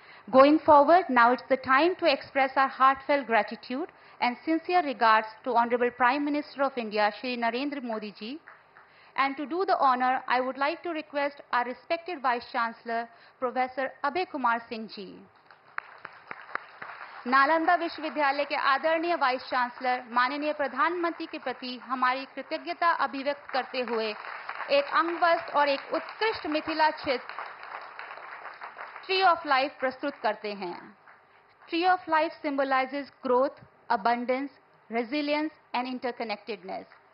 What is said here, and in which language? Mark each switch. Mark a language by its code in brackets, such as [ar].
[en] Going forward, now it's the time to express our heartfelt gratitude and sincere regards to Honorable Prime Minister of India, Shri Narendra Modi ji. And to do the honor, I would like to request our respected Vice Chancellor, Professor Abhay Kumar Singh ji. [hi] Nalanda विश्वविद्यालय के आदरणीय vice chancellor माननीय प्रधानमंत्री के प्रति हमारी कृतज्ञता अभिव्यक्त करते हुए एक अंगवस्त्र और एक उत्कृष्ट मिथिला चित्र ट्री ऑफ लाइफ प्रस्तुत करते हैं. [en] Tree of life symbolizes growth, abundance, resilience and interconnectedness.